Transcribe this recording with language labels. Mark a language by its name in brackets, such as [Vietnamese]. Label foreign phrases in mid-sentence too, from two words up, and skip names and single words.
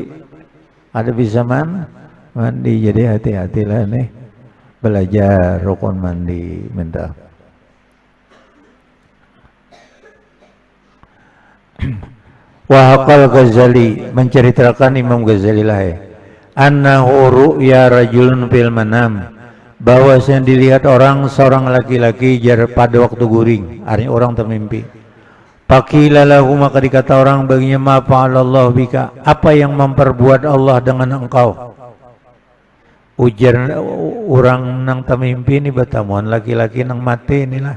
[Banjar] Ada bisa mandi. Jadi hati-hatilah nih. [Indonesian] Belajar rukun mandi, minta. [Arabic] Wahakal Ghazali, [Indonesian] menceritakan Imam Ghazali lah ya. [Arabic] Annahu ru'ya rajulun fil manam, [Banjar] bahwa yang dilihat seorang laki-laki pada waktu guring, artinya orang termimpi. [Arabic] Faqila lahu, [Indonesian] maka dikata orang baginya, [Arabic] ma fa'alallahu bika, [Indonesian] apa yang memperbuat Allah dengan engkau? [Banjar] Ujar orang nang termimpi ini, batamuan laki-laki nang mati inilah.